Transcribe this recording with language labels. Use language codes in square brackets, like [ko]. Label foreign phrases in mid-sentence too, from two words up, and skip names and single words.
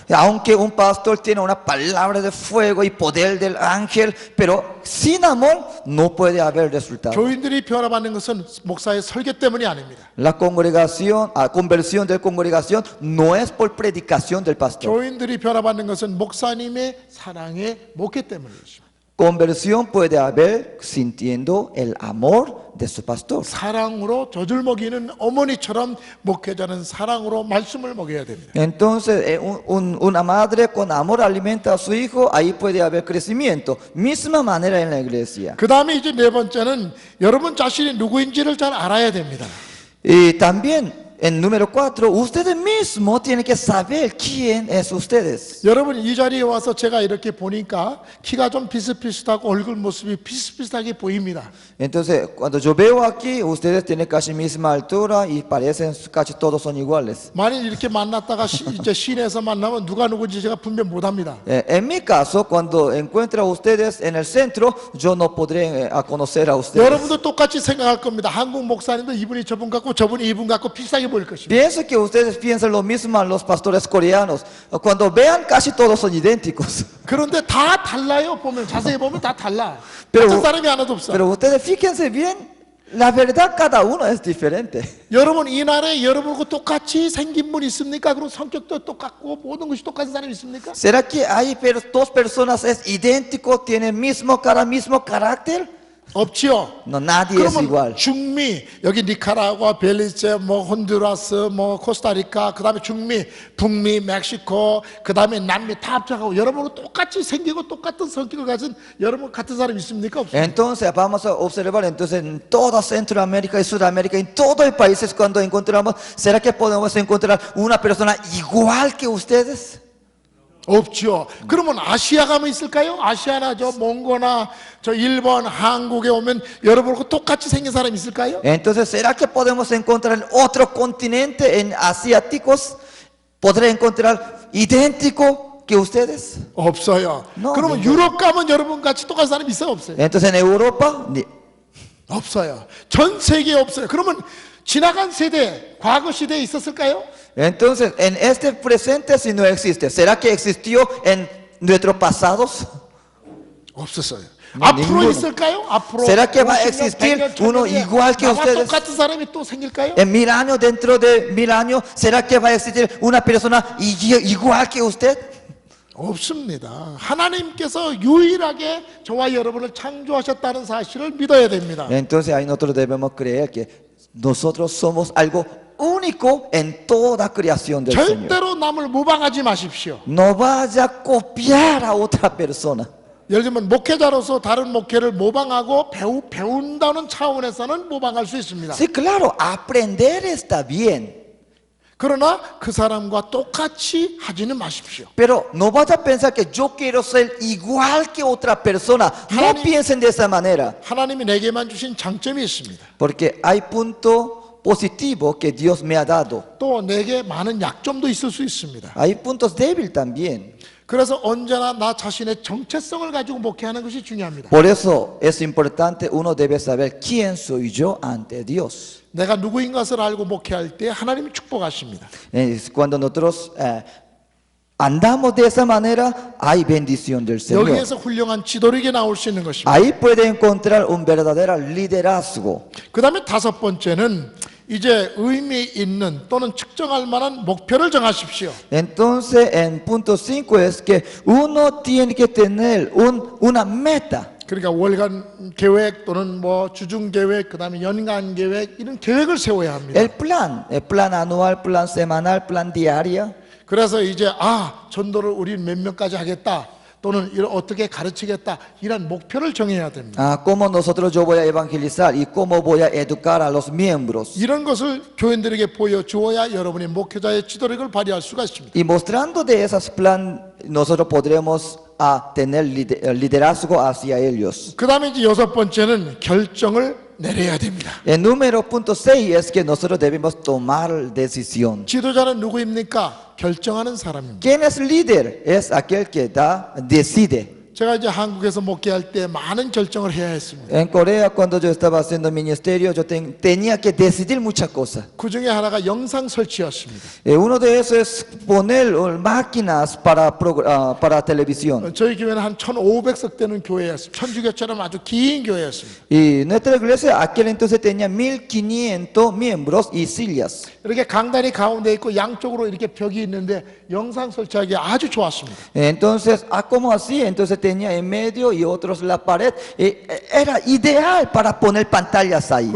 [es] Aunque un pastor tiene una palabra de fuego y poder del ángel, pero sin amor no puede haber resultado. [ko] 교인들이 변화받는 것은 목사의 설교 때문이 아닙니다. [es] La congregación, conversión de congregación no es por predicación del pastor. [ko] 교인들이 변화받는 것은 목사님의 사랑의 목회 때문이죠. [es] Conversión puede haber sintiendo el amor de su pastor. [ko] 사랑으로 젖을 먹이는 어머니처럼 목회자는 사랑으로 말씀을 먹여야 됩니다. [es] Entonces, una madre con amor alimenta a su hijo, ahí puede haber crecimiento. Misma manera en la iglesia. [ko] 그 다음에 이제 네 번째는 여러분 자신이 누구인지를 잘 알아야 됩니다. [es] Y también, en número 4, ustedes mismos tienen que saber quién es ustedes. [ko] 여러분 이 자리에 와서 제가 이렇게 보니까 키가 좀 비슷비슷하고 얼굴 모습이 비슷비슷하게 보입니다. [es] Entonces, cuando yo veo aquí, ustedes tienen casi misma altura y parecen casi todos son iguales. [ko] 만일 이렇게 만났다가 이제 시내에서 만나면 누가 누군지 제가 분辨 못합니다. [es] En mi caso, cuando encuentro a ustedes en el centro, yo no podré conocer a ustedes. [ko] 여러분도 똑같이 생각할 겁니다. 한국 목사님도 이분이 저분 같고 저분이 이분 같고 비슷하게 보일 것입니다. [es] Pienso que ustedes piensan lo mismo a los pastores coreanos. Cuando vean, casi todos son idénticos. [ko] 그런데 다 달라요. 보면 자세히 보면 다 달라. [es] Pero- [ko] 같은 사람이 하나도 없어. [es] Pero ustedes fíjense bien, la verdad cada uno es diferente. [ko] 여러분 이 나라에 여러분하고 똑같이 생긴 분 있습니까? 그리고 성격도 똑같고 모든 것이 똑같은 사람이 있습니까? [es] ¿Será que hay dos personas es idéntico, tienen mismo cara, mismo carácter? [ko] 없지요. [es] No, nadie es [ko] 그러면 [es] igual. [ko] 중미 여기 니카라과, 벨리제, 뭐 혼두라스, 뭐 코스타리카, 그다음에 중미, 북미, 멕시코, 그다음에 남미 다 합쳐가고 여러분하고 똑같이 생기고 똑같은 성격을 가진 여러분 같은 사람 있습니까? 없습니까? [es] Entonces vamos a observar entonces en toda Centroamérica y Sudamérica, en todos los países cuando encontramos, ¿será que podemos encontrar una persona igual que ustedes? [ko] 없죠. 그러면 아시아 가면 있을까요? 아시아나 저 몽고나 저 일본, 한국에 오면 여러분하고 똑같이 생긴 사람 있을까요? [es] Entonces, ¿será que podemos encontrar en otro continente, en asiáticos, podré encontrar idéntico que ustedes? [ko] 없어요. [es] No, [ko] 그러면 [es] ninguno. [ko] 유럽 가면 여러분 같이 똑같은 사람 있어요? 없어요? [es] Entonces en Europa, [ko] 없어요. 전 세계에 없어요. 그러면 지나간 세대, 과거 시대에 있었을까요? [es] entonces en este presente si no existe, ¿será que existió en nuestros pasados? [ko] 없었어요. [es] No, [ko] 앞으로 [es] ninguno. [ko] 있을까요? 앞으로 [es] ¿Será que va a [ko] 50년, [es] existir [ko] 100년, [es] uno [ko] 1000년에 [es] igual que [ko] 나와 [es] ustedes? [ko] 똑같은 사람이 또 생길까요? [es] En 1000 años, dentro de 1000 años, ¿será que va a existir una persona igual que usted? [ko] 없습니다. 하나님께서 유일하게 저와 여러분을 창조하셨다는 사실을 믿어야 됩니다. [es] Entonces ahí nosotros debemos creer que nosotros somos algo único en toda creación del Señor. [ko] 절대로 남을 모방하지 마십시오. [es] No vaya a copiar a otra persona. [ko] 예를 들면 목회자로서 다른 목회를 모방하고 배운다는 차원에서는 모방할 수 있습니다. [es] Sí, claro, aprender está bien. [ko] 그러나 그 사람과 똑같이 하지는 마십시오. [es] Pero no vaya a pensar que yo quiero ser igual que otra persona. No [ko] 하나님- [es] piensen de esa manera. [ko] 하나님이 내게만 주신 장점이 있습니다. [es] Porque hay punto positivo que Dios me ha dado. [ko] 또 내게 많은 약점도 있을 수 있습니다. [es] Hay puntos débiles también. [ko] 그래서 언제나 나 자신의 정체성을 가지고 목회하는 것이 중요합니다. [es] Por eso es importante, uno debe saber quién soy yo ante Dios. [ko] 내가 누구인 것을 알고 목회할 때 하나님이 축복하십니다. [es] Cuando nosotros andamos de esa manera, hay bendición del Señor. [ko] 여기에서 훌륭한 지도력이 나올 수 있는 것입니다. [es] Ahí puede encontrar un verdadero liderazgo. [ko] 그 다음에 다섯 번째는 이제 의미 있는 또는 측정할 만한 목표를 정하십시오. [es] Entonces, en punto 5 es que uno tiene que tener una meta. [ko] 그러니까 월간 계획 또는 뭐 주중 계획, 그다음에 연간 계획 이런 계획을 세워야 합니다. [es] El plan anual, plan semanal, plan diario. [ko] 그래서 이제 전도를 우리는 몇 명까지 하겠다 또는 어떻게 가르치겠다 이런 목표를 정해야 됩니다. [es] Cómo nosotros yo voy a evangelizar y cómo voy a educar a los miembros. [ko] 이런 것을 교인들에게 보여주어야 여러분의 목회자의 지도력을 발휘할 수가 있습니다. [es] Y mostrando de esos plan, nosotros podremos tener liderazgo hacia ellos. [ko] 그 다음에 이제 여섯 번째는 결정을 내려야 됩니다. [es] El número punto 6 es que nosotros debemos tomar decisión. [ko] 지도자는 누구입니까? 결정하는 사람입니다. [es] ¿Quién es líder? Es aquel que decide. [ko] 제가 이제 한국에서 목회할 때 많은 결정을 해야 했습니다. [es] En Corea, cuando yo estaba haciendo ministerio, yo tenía que decidir muchas cosas. [ko] 그 중에 하나가 영상 설치였습니다. [es] Uno de esos es poner máquinas para televisión. [ko] 저희 교회는 한 1,500석 되는 교회였습니다. 천주교처럼 아주 긴 교회였습니다. [es] Y nuestra iglesia aquel entonces tenía 1500 miembros y sillas. [ko] 이렇게 강단이 가운데 있고 양쪽으로 이렇게 벽이 있는데 영상 설치하기 아주 좋았습니다. [es] Entonces, como así, entonces tenía en medio y otros la pared. Era ideal para poner pantallas ahí.